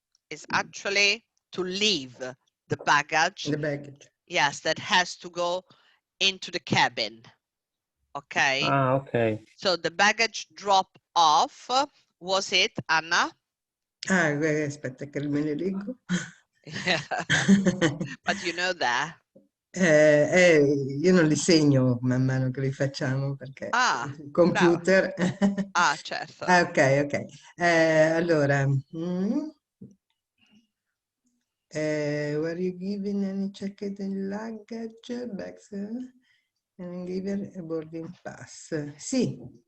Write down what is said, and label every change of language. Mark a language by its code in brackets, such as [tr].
[en] It's actually to leave the baggage. The baggage. Yes, that has to go into the cabin. Okay. Ah, okay. So the baggage drop off, was it, Anna? [it] Ah, aspetta che me ne leggo. [en] Yeah. But you know that. [it] Io non li segno man mano che li facciamo perché il computer. Ah, certo. Ah, ok, ok. [en] Allora, were you given any checked in luggage, bags, and given a boarding pass? [it] Sì.